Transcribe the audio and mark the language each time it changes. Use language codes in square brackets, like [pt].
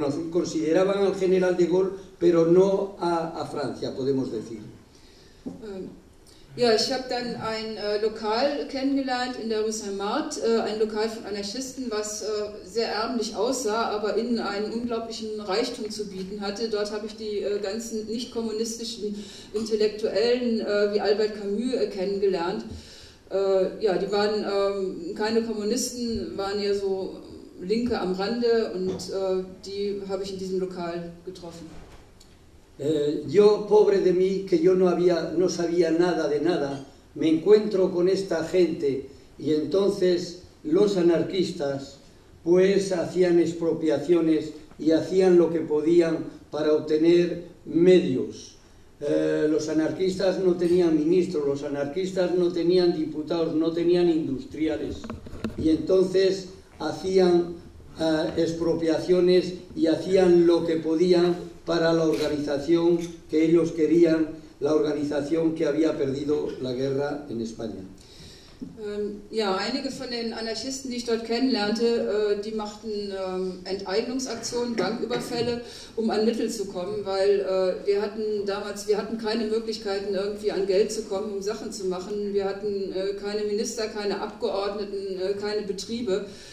[es] Consideraban al general de Gaulle, pero no a Francia, podemos decir. [de] Ja, ich habe dann ein Lokal kennengelernt in der Rue Saint-Martin, ein Lokal von Anarchisten, was sehr ärmlich aussah, aber innen einen unglaublichen Reichtum zu bieten hatte. Dort habe ich die ganzen nicht-kommunistischen Intellektuellen wie Albert Camus kennengelernt. Ja, die waren keine Kommunisten, waren eher so Linke am Rande und die habe ich in diesem Lokal getroffen. [es] Yo, pobre de mí, que yo no sabía nada de nada, me encuentro con esta gente y entonces los anarquistas pues hacían expropiaciones y hacían lo que podían para obtener medios. Los anarquistas no tenían ministros, los anarquistas no tenían diputados, no tenían industriales y entonces hacían expropiaciones y hacían lo que podían para la organización que ellos querían, la organización que había perdido la guerra en España. [de] Ja, einige von den Anarchisten, die ich dort kennenlernte, die machten Enteignungsaktionen, Banküberfälle, um an Mittel zu kommen, weil wir hatten damals keine Möglichkeiten, irgendwie an Geld zu kommen, um Sachen zu machen. Wir hatten keine Minister, keine Abgeordneten, keine Betriebe.